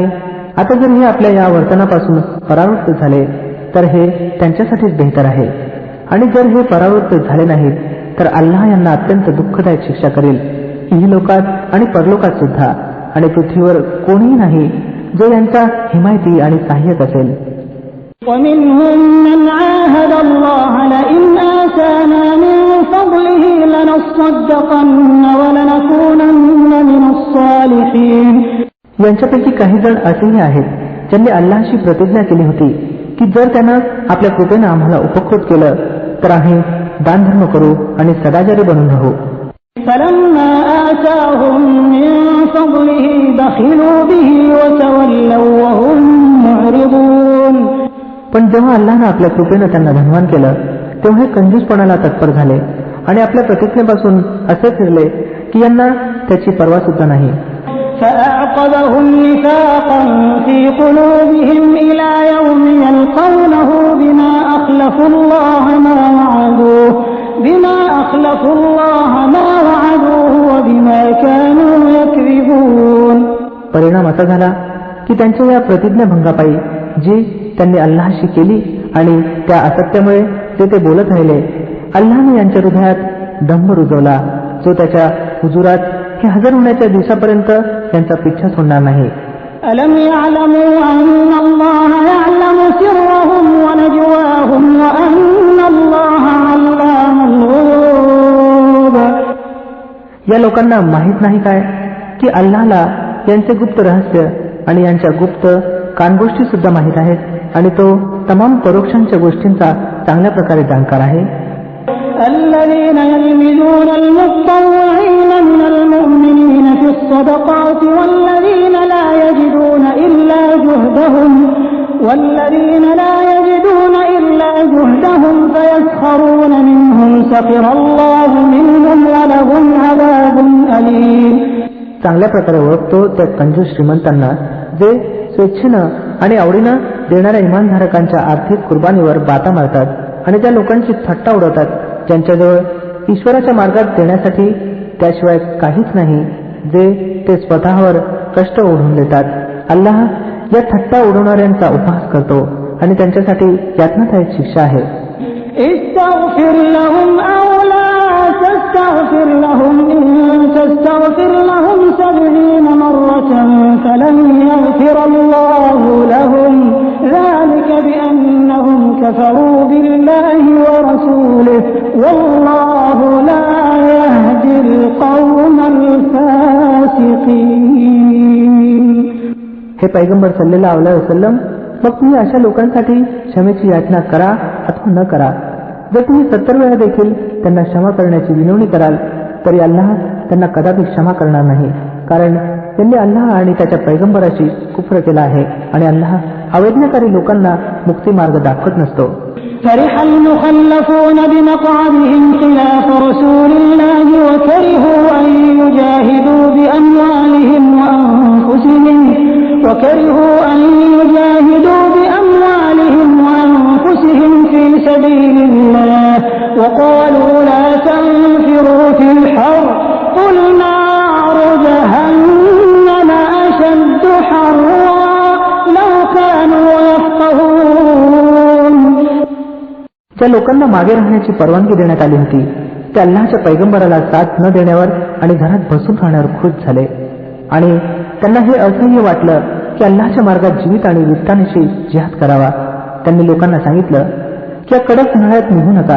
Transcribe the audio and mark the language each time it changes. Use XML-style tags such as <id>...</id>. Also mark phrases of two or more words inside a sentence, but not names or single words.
<mr>आता जर हे आपल्या या वर्तनापासून परावृत्त झाले तर हे त्यांच्यासाठीच बेहतर आहे. आणि जर हे परावृत्त झाले नाहीत तर अल्लाह यांना अत्यंत दुःखदायक शिक्षा करेल, इहलोकात आणि परलोकात सुद्धा. आणि पृथ्वीवर कोणीही नाही जो यांचा हिमायती आणि सहाय्यक असेल.</mr> <ar>ومنهم من عاهد الله لئن آتانا من فضله لنصدقن ولنكونن من الصالحين.</ar> <mr>यांच्यापैकी काही जण असेही आहेत ज्यांनी अल्लाहशी प्रतिज्ञा केली होती की जर त्यानं आपल्या कृपेनं आम्हाला उपकृत केलं तर आम्ही दानधर्म करू आणि सदाचारी बनून राहू.</mr> <ar>فلما آتاهم من فضله بخلوا به وتولوا وهم معرضون.</ar> <mr>पण जेव्हा अल्लाहनं आपल्या कृपेनं त्यांना धनवान केलं तेव्हा हे कंजूसपणाला तत्पर झाले आणि आपल्या प्रतिज्ञेपासून असे फिरले की यांना त्याची पर्वा सुद्धा नाही.</mr> <ar>فأعقبهم نفاقا في قلوبهم إلى يوم يلقونه بما أخلفوا الله ما وعدوه وبما كانوا يكذبون.</ar> <mr>परिणाम असा झाला की त्यांच्या या प्रतिज्ञाभंगापायी जी त्यांनी अल्लाहशी केली आणि त्या असत्यामुळे ते बोलत राहिले, अल्लाहने यांच्या हृदयात दंभ रुजवला जो त्याच्या हुजुरात हे हजर होण्याच्या दिवसापर्यंत त्यांचा पिच्छा सोडणार नाही.</mr> <ar>ألم يعلموا أن الله يعلم سرهم ونجواهم وأن الله علام الغيوب.</ar> <mr>या लोकांना माहित नाही काय की अल्लाहला यांचे गुप्त रहस्य आणि यांच्या गुप्त कानगोष्टी सुद्धा माहीत आहेत आणि तो तमाम परोक्षांच्या गोष्टींचा चांगल्या प्रकारे जाणकार आहे.</mr> <ar>الذين يلمزون المتطوعين من المؤمنين في الصدقات والذين لا يجدون إلا جهدهم فيسخرون منهم سخر الله منهم ولهم عذاب أليم.</ar> <mr>चांगल्या प्रकारे ओळखतो त्या कंजूस श्रीमंतांना जे स्वेच्छेनं आणि आवडीनं देणाऱ्या इमानधारकांच्या आर्थिक कुर्बानीवर बाता मारतात आणि त्या लोकांची थट्टा उडवतात ज्यांच्याजवळ ईश्वराच्या मार्गात देण्यासाठी त्याशिवाय काहीच नाही जे ते स्वतःवर कष्ट ओढून देतात. अल्लाह या थट्टा उडवणाऱ्यांचा उपहास करतो आणि त्यांच्यासाठी यातनादायक शिक्षा आहे.</mr> <ar>استغفر لهم أو لا تستغفر لهم إن تستغفر لهم 70 مرة فلن يغفر الله لهم ذلك بأنهم كفروا بالله ورسوله والله لا يهدي القوم الفاسقين.</ar> <mr>हे पैगंबर</mr> <ar>صلى الله عليه وسلم,</ar> <mr>मग तुम्ही अशा लोकांसाठी क्षमेची याचना करा अथवा न करा. जर तुम्ही 70 वेळा देखील त्यांना क्षमा करण्याची विनवणी कराल तरी अल्लाह त्यांना कदापि क्षमा करणार नाही, कारण त्यांनी अल्लाह आणि त्याच्या पैगंबराशी कुफ्र केला आहे आणि अल्लाह अवैज्ञाकारी लोकांना मुक्ती मार्ग दाखवत नसतो.</mr> <ar>فرح المخلفون بمقعدهم خلاف رسول الله وكرهوا أن يجاهدوا بأموالهم وأنفسهم في سبيل الله وقالوا لا تنفروا في الحر قل نار جهنم أشد حرا لو كانوا يفقهون.</ar> <mr>ज्या लोकांना मागे राहण्याची परवानगी देण्यात आली होती ते अल्लाहच्या पैगंबराला साथ न देण्यावर आणि घरात बसून राहण्यावर खुश झाले आणि त्यांना हे असह्य वाटलं की अल्लाहच्या मार्गात जीवित आणि वित्तानिशी जिहाद करावा. त्यांनी लोकांना सांगितलं की या कडक उन्हाळ्यात निघू नका.</mr>